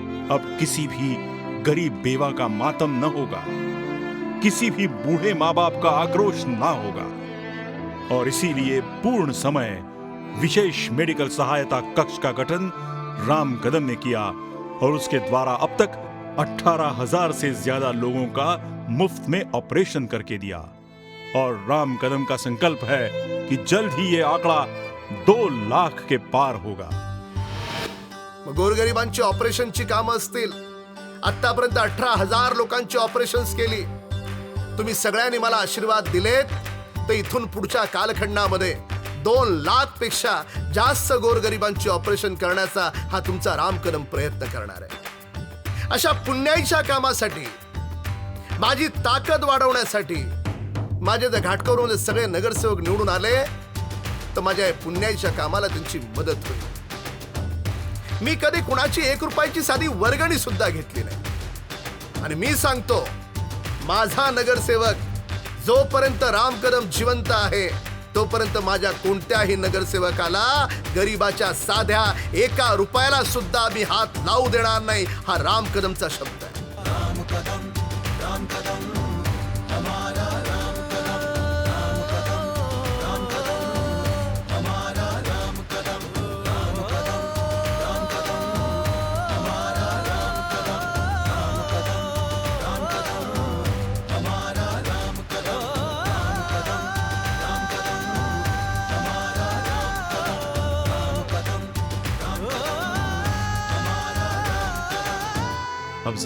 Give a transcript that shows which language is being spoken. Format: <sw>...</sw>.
<hi>अब किसी भी गरीब बेवा का मातम न होगा, किसी भी बूढ़े माँ बाप का आक्रोश ना होगा, और इसीलिए पूर्ण समय विशेष मेडिकल सहायता कक्ष का गठन राम कदम ने किया, और उसके द्वारा अब तक 18,000 से ज्यादा लोगों का मुफ्त में ऑपरेशन करके दिया। और राम कदम का संकल्प है कि जल्द ही ये आंकड़ा 2 लाख के पार होगा।</hi> <mr>गोरगरिबांची ऑपरेशनची कामं असतील, आतापर्यंत 18,000 लोकांची ऑपरेशन्स केली। तुम्ही सगळ्यांनी मला आशीर्वाद दिलेत, तर इथून पुढच्या कालखंडामध्ये 2 लाख पेक्षा जास्त गोरगरिबांची ऑपरेशन करण्याचा हा तुमचा राम कदम प्रयत्न करणार आहे। अशा पुण्याईच्या कामासाठी, माझी ताकद वाढवण्यासाठी, माझे जर घाटकोवरून सगळे नगरसेवक निवडून आले तर माझ्या पुण्याईच्या कामाला त्यांची मदत होईल। मी कधी कुणाची 1 रुपयाची साधी वर्गणी सुद्धा घेतली नाही, आणि मी सांगतो, माझा नगरसेवक जोपर्यंत राम कदम जिवंत आहे तोपर्यंत माझ्या कोणत्याही नगरसेवकाला गरीबाच्या साध्या 1 रुपयाला सुद्धा मी हात लावू देणार नाही। हा राम कदमचा शब्द आहे।</mr> <hi>राम कदम, राम कदम, हमारा राम कदम, राम कदम, राम कदम, हमारा राम कदम, राम कदम, राम कदम, हमारा राम कदम, राम कदम, राम कदम, हमारा राम कदम, राम कदम, राम कदम, हमारा राम कदम, राम कदम, राम कदम, हमारा राम कदम।</hi>